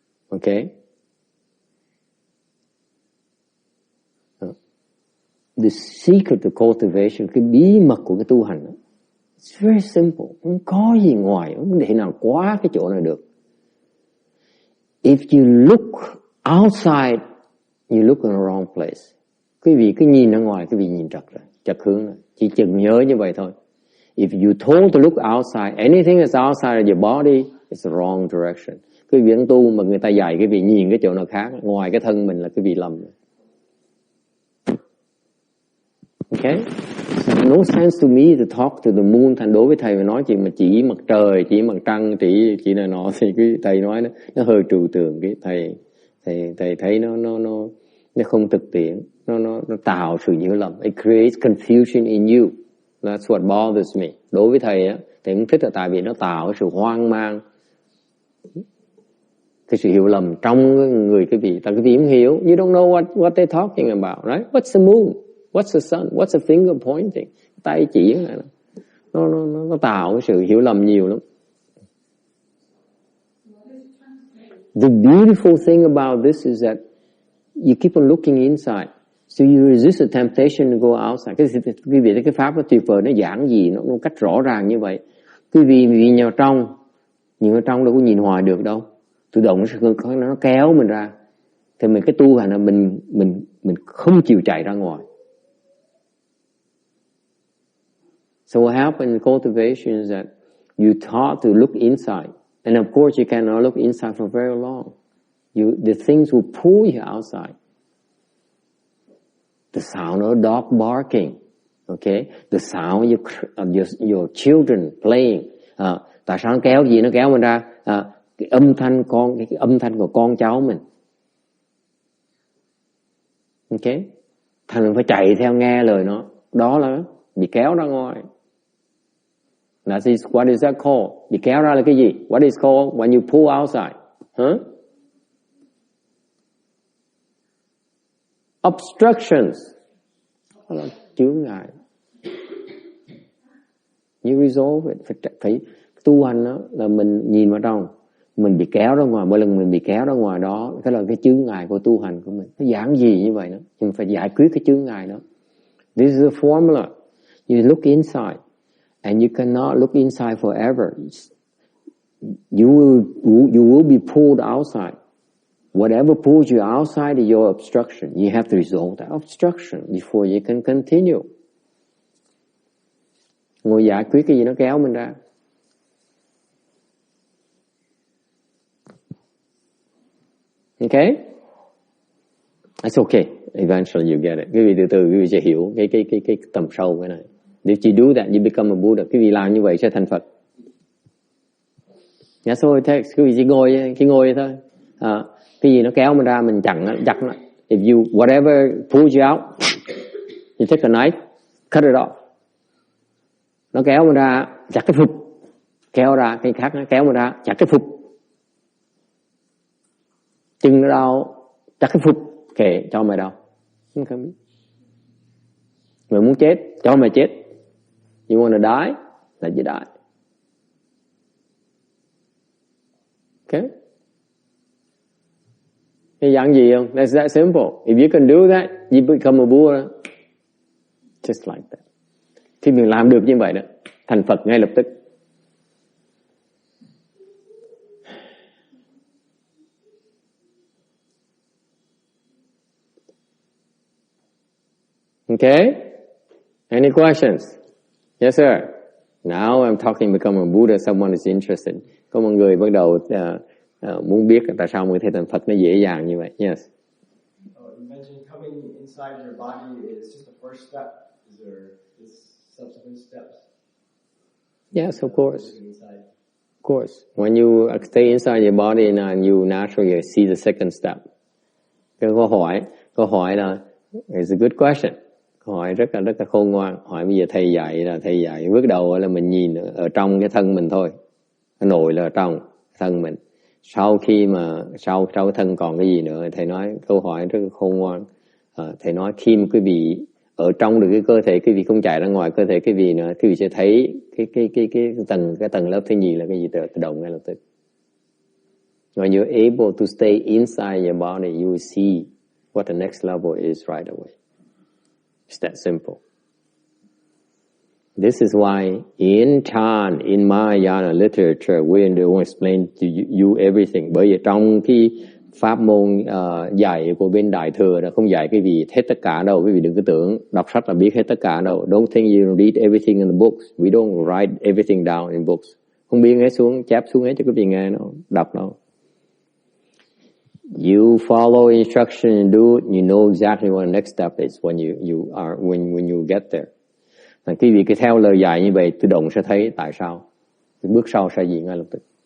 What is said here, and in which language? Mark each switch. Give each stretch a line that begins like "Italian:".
English: Okay? The secret of cultivation,
Vietnamese: cái bí mật của cái tu hành đó,
English: it's very simple.
Vietnamese: Không có gì ngoài, không thể nào quá cái chỗ này được.
English: If you look outside, you look in the wrong place.
Vietnamese: Quý vị cứ nhìn ra ngoài, quý vị nhìn trật hướng rồi. Chỉ chừng nhớ như vậy thôi.
English: If you told to look outside, anything that's outside of your body, it's the wrong direction.
Vietnamese: Quý vị đang tu mà người ta dạy quý vị nhìn cái chỗ nào khác, ngoài cái thân mình là quý vị lầm. Okay?
English: no sense to me to talk to the moon.
Vietnamese: Thành đối với thầy mà nói chuyện mà chỉ mặt trời, chỉ mặt trăng, chỉ này nọ thì cái thầy nói nó hơi trừu tượng. Cái thầy thấy nó không thực tiễn, nó tạo sự hiểu lầm.
English: It creates confusion in you. That's what bothers me.
Vietnamese: Đối với thầy á, thầy cũng thích là tại vì nó tạo sự hoang mang, cái sự hiểu lầm trong người cái vị. Tại cái vị không hiểu.
English: You don't know what they're talking about, right? What's the moon? What's the sun? What's the finger pointing?
Vietnamese: Tay chỉ này nó tạo cái sự hiểu lầm nhiều lắm.
English: The beautiful thing about this is that you keep on looking inside, so you resist the temptation to go outside.
Vietnamese: Quý vị thấy cái pháp nó tuyệt vời, nó giản dị, nó cách rõ ràng như vậy. Quý vị nhìn vào trong, nhìn vào trong đâu có nhìn hoài được đâu. Tự động nó kéo mình ra. Thì mình cái tu hành là mình không chịu chạy ra ngoài.
English: So what happened in cultivation is that you taught to look inside. And of course you cannot look inside for very long. The things will pull you outside. The sound of a dog barking. Okay? The sound of your children playing.
Vietnamese: Tại sao nó kéo gì? Nó kéo mình ra. Cái âm thanh của con cháu mình. Okay? Thành mình phải chạy theo nghe lời nó. Đó là bị kéo ra ngoài.
English: What is that called?
Vietnamese: Bị kéo ra là cái gì?
English: What is called when you pull outside? Huh?
Vietnamese: Obstructions. Đó là chướng ngại.
English: You resolve it.
Vietnamese: Phải tu hành đó là mình nhìn vào trong, mình bị kéo ra ngoài. Mỗi lần mình bị kéo ra ngoài đó, cái là cái chướng ngại của tu hành của mình. Nó giản dị như vậy đó. Nhưng phải giải quyết cái chướng ngại đó.
English: This is the formula. You look inside. And you cannot look inside forever. You will be pulled outside. Whatever pulls you outside is your obstruction. You have to resolve that obstruction before you can continue.
Vietnamese: Ngồi giải quyết cái gì nó kéo mình ra.
English: Okay? It's okay. Eventually you get it.
Vietnamese: Quý vị từ từ quý vị sẽ hiểu cái tầm sâu cái này.
English: If you do that, you become a Buddha.
Vietnamese: Quý vị làm như vậy sẽ thành Phật.
English: That's all it takes.
Vietnamese: Quý vị chỉ ngồi thôi. Cái gì nó kéo mình ra, mình chặt nó.
English: If you, whatever pulls you out, you take a knife, cut it off.
Vietnamese: Nó kéo mình ra, chặt cái phục. Kéo ra, cái khác nó kéo mình ra, chặt cái phục. Chân nó đau, chặt cái phục. Kệ, cho mày đau. Không biết. Mày muốn chết, cho mày chết.
English: You want to die? Let you die. Okay?
Vietnamese: Cái dạng gì không?
English: That's that simple. If you can do that, you become a Buddha. Just like that.
Vietnamese: Khi mình làm được như vậy đó, thành Phật ngay lập tức.
English: Okay? Any questions? Yes, sir. Now I'm talking become a Buddha. Someone is interested.
Vietnamese: Có một người bắt đầu muốn biết tại sao người thấy thành Phật nó dễ dàng như vậy.
English: Yes. You mentioned coming inside your body is just the first step. Is there subsequent steps? Yes, of course. Of course. When you stay inside your body and you naturally see the second step.
Vietnamese: Cái câu hỏi là
English: it's a good question.
Vietnamese: Hỏi rất là khôn ngoan. Hỏi bây giờ thầy dạy bước đầu là mình nhìn ở trong cái thân mình thôi. Cái nội là ở trong thân mình. Sau cái thân còn cái gì nữa? Thầy nói câu hỏi rất là khôn ngoan. Thầy nói khi mà quý vị ở trong được cái cơ thể, quý vị không chạy ra ngoài cơ thể quý vị nữa, quý vị sẽ thấy cái tầng lớp thứ nhì là cái gì tự động ngay lập tức.
English: When you're able to stay inside your body, you will see what the next level is right away. It's that simple. This is why in Chan, in Mahayana literature, we don't explain to you everything.
Vietnamese: Bởi vì trong cái pháp môn dạy của bên Đại Thừa là không dạy cái gì hết tất cả đâu. Quý vị đừng có tưởng đọc sách là biết hết tất cả đâu.
English: Don't think you read everything in the books. We don't write everything down in books.
Vietnamese: Không biết hết xuống, chép xuống hết cho quý vị nghe đâu, đọc đâu.
English: You follow instruction and do it, you know exactly what the next step is when you get there.
Vietnamese: Quý vị cứ theo lời dạy như vậy, tự động sẽ thấy tại sao. Bước sau sẽ gì ngay lập tức.